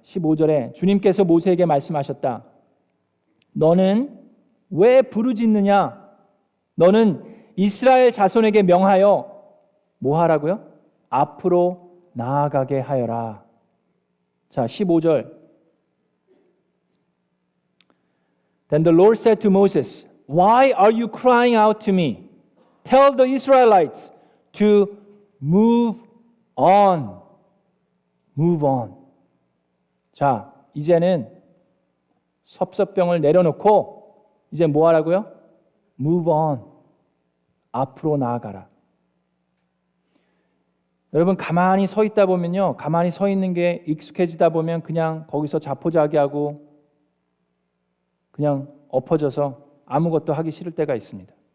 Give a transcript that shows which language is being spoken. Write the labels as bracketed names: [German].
[Korean] 15절에 주님께서 모세에게 말씀하셨다. 너는 왜 부르짖느냐? 너는 이스라엘 자손에게 명하여 뭐 하라고요? 앞으로 나아가게 하여라. 자, 15절. [English] Then the Lord said to Moses, Why are you crying out to me? Tell the Israelites to move on. Move on. [Korean] 자, 이제는 섭섭병을 내려놓고 이제 뭐 하라고요? [English] Move on. [Korean] 앞으로 나아가라. 여러분 가만히 서 있다 보면요. 가만히 서 있는 게 익숙해지다 보면 그냥 거기서 자포자기하고 그냥 엎어져서 아무것도 하기 싫을 때가 있습니다.